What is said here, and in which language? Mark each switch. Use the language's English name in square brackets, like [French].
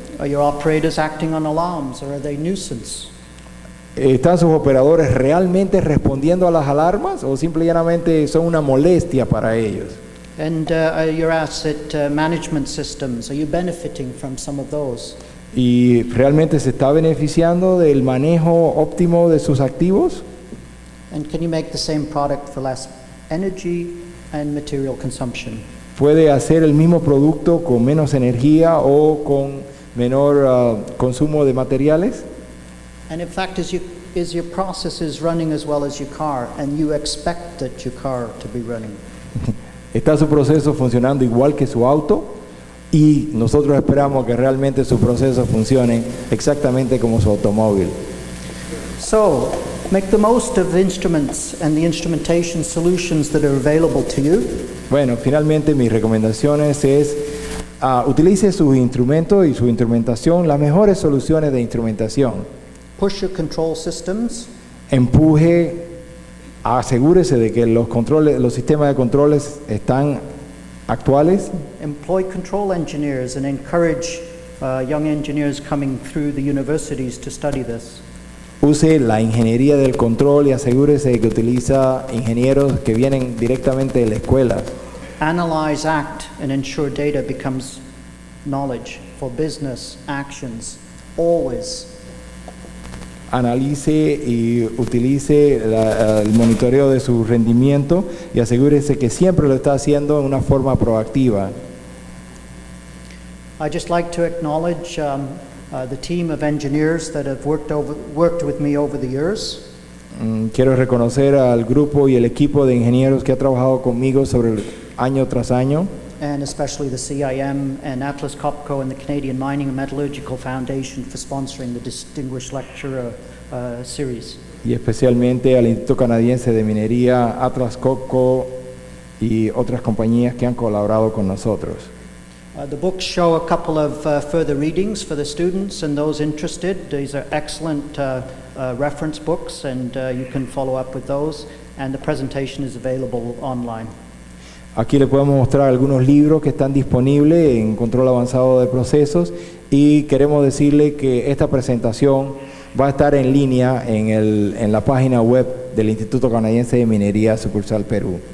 [English] Are your operators acting on alarms or are they nuisance? [Spanish] ¿Están sus operadores realmente respondiendo a las alarmas o simplemente son una molestia para ellos? [English] And are your asset management systems, are you benefiting from some of those? [Spanish] ¿Y realmente se está beneficiando del manejo óptimo de sus activos? [English] And can you make the same product for less energy and material consumption? [Spanish] ¿Puede hacer el mismo producto con menos energía o con menor consumo de materiales? [English] And in fact, is your processes running as well as your car, and you expect that your car to be running? [Spanish] ¿Está su proceso funcionando igual que su auto? Y nosotros esperamos que realmente su proceso funcione exactamente como su automóvil. [English] So, make the most of the instruments and the instrumentation solutions that are available to you. [Spanish] Bueno, finalmente mis recomendaciones es utilice sus instrumentos y su instrumentación, las mejores soluciones de instrumentación. [English] Push your control systems. [Spanish] Empuje, asegúrese de que los sistemas de controles están actuales. [English] Employ control engineers and encourage young engineers coming through the universities to study this. [Spanish] Use la ingeniería del control y asegúrese de que utiliza ingenieros que vienen directamente de la escuela. [English] Analyze, act, and ensure data becomes knowledge for business actions, always. [Spanish] Analice y utilice el monitoreo de su rendimiento y asegúrese que siempre lo está haciendo de una forma proactiva. [English] I'd just like to acknowledge the team of engineers that have worked with me over the years. [Spanish] Quiero reconocer al grupo y el equipo de ingenieros que ha trabajado conmigo sobre el año tras año. [English] And especially the CIM and Atlas Copco and the Canadian Mining and Metallurgical Foundation for sponsoring the Distinguished Lecturer series. [Spanish] Y especialmente al Instituto Canadiense de Minería, Atlas Copco y otras compañías que han colaborado con nosotros. [English] The books show a couple of further readings for the students and those interested. These are excellent reference books, and you can follow up with those. And the presentation is available online. [Spanish] Aquí le podemos mostrar algunos libros que están disponibles en control avanzado de procesos y queremos decirle que esta presentación va a estar en línea en la página web del Instituto Canadiense de Minería, sucursal Perú.